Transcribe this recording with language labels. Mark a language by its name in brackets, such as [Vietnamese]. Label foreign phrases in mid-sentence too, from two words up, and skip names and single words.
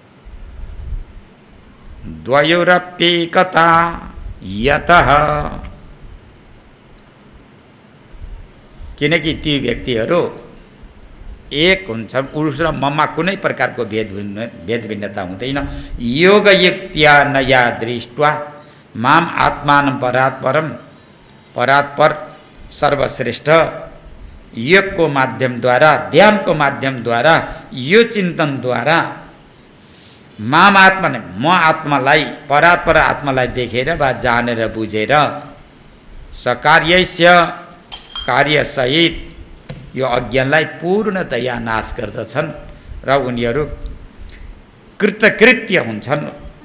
[Sanskrit] द्वयोरप्येकता यतः, [Nepali] किनकि ती व्यक्तिहरू एक हुन्छ, पुरुष र ममा कुनै प्रकारको भेद भिन्नता हुँदैन। [Sanskrit] योगयुक्त्या नया दृष्ट्वा माम आत्मानं परात्परम, परात्पर सर्वश्रेष्ठ [Nepali] योगको माध्यमद्वारा, ध्यानको माध्यमद्वारा, यो चिन्तनद्वारा [Sanskrit] माम आत्मा, [Nepali] म आत्मालाई, परात्पर आत्मालाई देखेर वा जानेर बुझेर सकार्यस्य, कार्यसहित यो अज्ञानलाई पूर्णतया नाश गर्दछन् र उनीहरू कृतकृत्य हुन्छन्।